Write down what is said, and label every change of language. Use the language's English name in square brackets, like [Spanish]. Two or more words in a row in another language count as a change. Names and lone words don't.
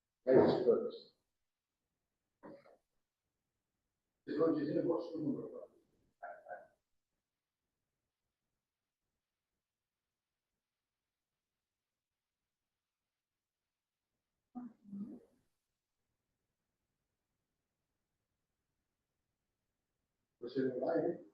[English] ladies first. [Italian] Se non ci sia nessuno. [Portuguese] Você não vai?